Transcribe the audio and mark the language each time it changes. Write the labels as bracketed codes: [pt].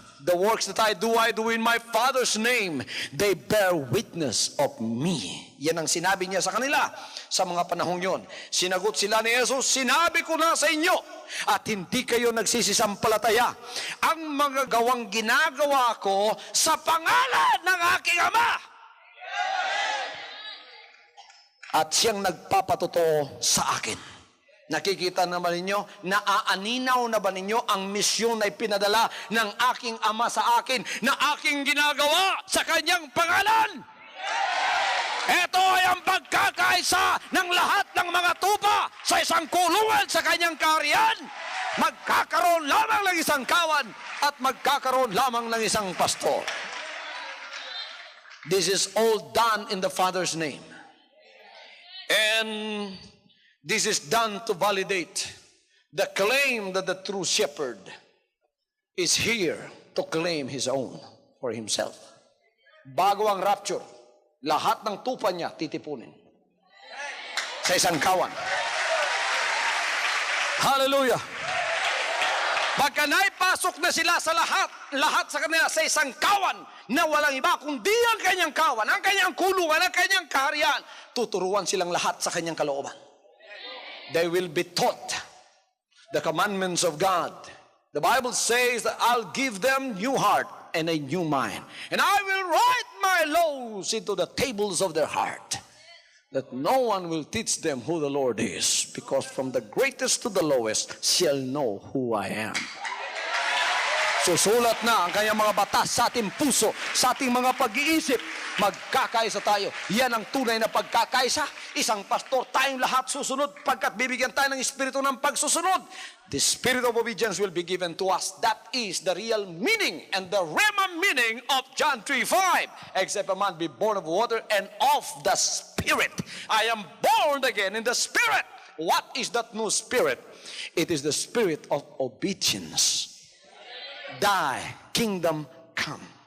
[en] The works that I do in my Father's name. They bear witness of me. [tl] Yan ang sinabi niya sa kanila sa mga panahong yon. Sinagot sila ni Jesus, sinabi ko na sa inyo, at hindi kayo nagsisisampalataya. Ang mga gawang ginagawa ko sa pangalan ng aking Ama. At siyang nagpapatotoo sa akin. Nakikita naman ninyo, naaaninaw na ba ninyo ang misyon na ipinadala ng aking Ama sa akin na aking ginagawa sa kanyang pangalan? Ito ay ang pagkakaisa ng lahat ng mga tupa sa isang kulungan sa kanyang kaharian. Magkakaroon lamang ng isang kawan at magkakaroon lamang ng isang pastor. [en] This is all done in the Father's name. And this is done to validate the claim that the true shepherd is here to claim his own for himself. [tl] Bago ang rapture, lahat ng tupa niya titipunin sa isang kawan. Hallelujah! Pagka naipasok na sila sa lahat sa kanila sa isang kawan na walang iba kundi ang kanyang kawan, ang kanyang kulungan, ang kanyang kaharian, tuturuan silang lahat sa kanyang kalooban. [en] They will be taught the commandments of God. The Bible says that I'll give them new heart and a new mind. And I will write my laws into the tables of their heart, that no one will teach them who the Lord is, because from the greatest to the lowest shall know who I am. [tl] Susulat na ang kanyang mga batas sa ating puso, sa ating mga pag-iisip. Magkakaisa tayo. Yan ang tunay na pagkakaisa. Isang pastor, tayong lahat susunod pagkat bibigyan tayo ng espiritu ng pagsusunod. [en] The spirit of obedience will be given to us. That is the real meaning and the rhema meaning of John 3:5. Except a man be born of water and of the Spirit. I am born again in the Spirit. What is that new spirit? It is the spirit of obedience. Thy kingdom come.